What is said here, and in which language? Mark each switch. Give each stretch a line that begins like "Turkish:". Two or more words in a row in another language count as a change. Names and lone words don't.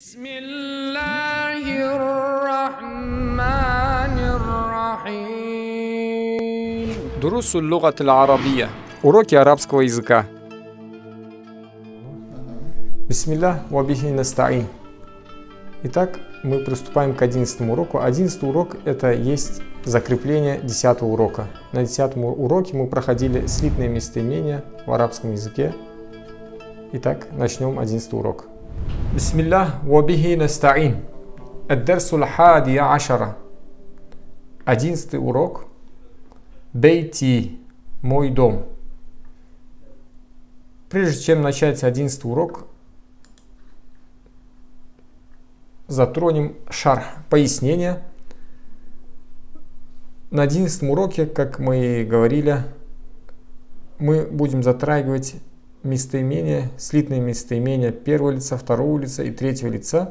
Arabic: بسم الله الرحمن الرحيم. دروس اللغة العربية.
Russian: Уроки арабского языка.
Arabic: بسم الله وبه نستعين.
Russian: Итак, мы приступаем к 11 уроку. 11 урок – это есть закрепление 10 урока. На 10 уроке мы проходили слитные местоимения в арабском языке. Итак, начнем 11 урок.
Arabic: بسم الله وبه نستعين. الدرس الحادي عشر. 11 урок.
Russian: Бейти. Мой дом. Прежде чем начать 11 урок, затронем шарх, пояснение. На 11 уроке, как мы говорили, мы будем затрагивать местоимения, слитные местоимения первого лица, второго лица и третьего лица.